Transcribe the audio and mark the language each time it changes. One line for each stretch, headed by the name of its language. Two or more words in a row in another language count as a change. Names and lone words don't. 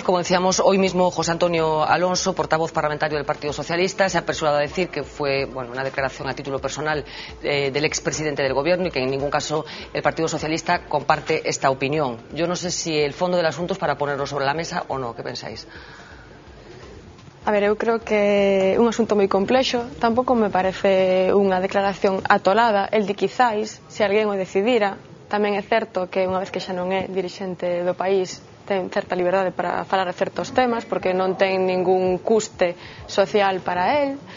Spanish: Como decíamos, hoy mismo José Antonio Alonso, portavoz parlamentario del Partido Socialista, se ha apresurado a decir que fue una declaración a título personal del expresidente del Gobierno y que en ningún caso el Partido Socialista comparte esta opinión. Yo no sé si el fondo del asunto es para ponerlo sobre la mesa o no. ¿Qué pensáis?
Galician: A ver, eu creo que é un asunto moi complexo. Tampouco me parece unha declaración atolada. El de quizáis, se alguén o decidira. Tamén é certo que unha vez que xa non é dirixente do país ten certa liberdade para falar de certos temas porque non ten ningún custe social para él.